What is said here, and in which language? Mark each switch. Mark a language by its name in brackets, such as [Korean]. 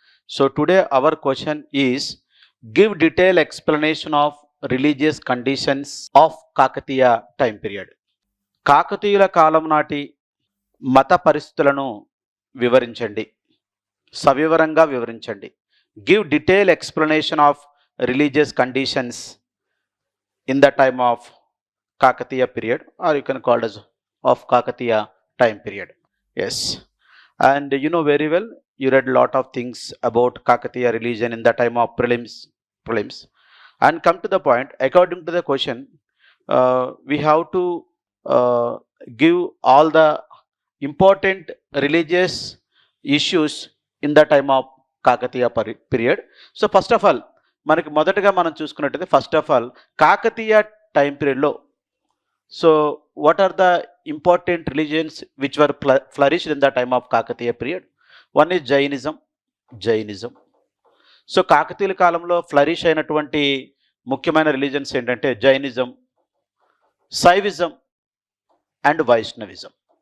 [English] So today our question is give detailed explanation of religious conditions of Kakatiya time period. [Telugu] కాకతీయుల కాలం నాటి మత పరిస్థితులను వివరించండి, సవివరంగా వివరించండి. [English] Give detail explanation of religious conditions in the time of Kakatiya period, or you can called as of Kakatiya time period. Yes. And you know very well, you read a lot of things about Kakatiya religion in the time of prelims. And come to the point, according to the question, we have to give all the important religious issues in the time of Kakatiya period. So first of all, [Telugu] మనకి మొదటగా మనం చూసుకున్నట్టయితే [English] First of all Kakatiya time పీరియడ్లో so what are the important religions which were flourished in the time of Kakatiya period? One is Jainism. [Telugu] So కాకతీయుల కాలంలో flourish అయినటువంటి ముఖ్యమైన religions ఏంటంటే జైనిజం, శైవిజం అండ్ వైష్ణవిజం.